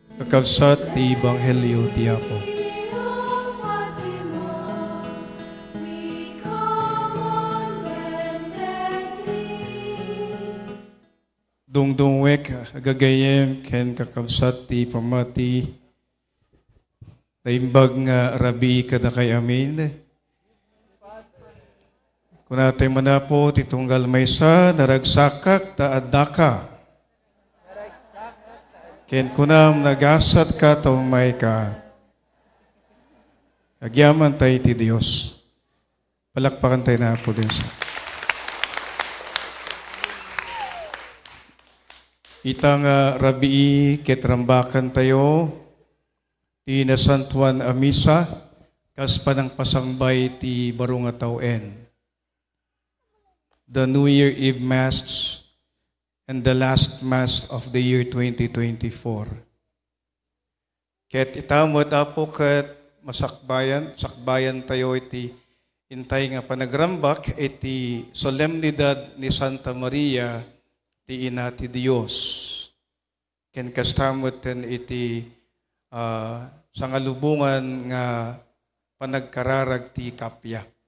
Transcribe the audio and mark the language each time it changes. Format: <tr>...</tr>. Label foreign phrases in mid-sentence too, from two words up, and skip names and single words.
<ilo>kakabsat ti Ebanghelyo ti Apo. Dungdungwek agagayem ken kakabsat ti pamati naimbag nga rabi kada kay amin. Kunatay manapo ti tunggal maysa naragsakak ta addaka. Ken kunam nagasat ka taumay ka. Agyaman tayo ti Diyos. Palakpakan tayo na po din sa. Itang rabii ketrambakan tayo ti nasantuan a misa kas panang pasangbay ti barong nga tawen.</ilo> <en>The New Year Eve Mass and the last Mass of the year 2024.</en> <ilo>Ket itamod apo ket sakbayan tayo iti intay nga panagrambak iti solemnidad ni Santa Maria ti ina ti Dios. Ken kastamot ten iti sangalubungan nga panagkararag ti kapya.</ilo>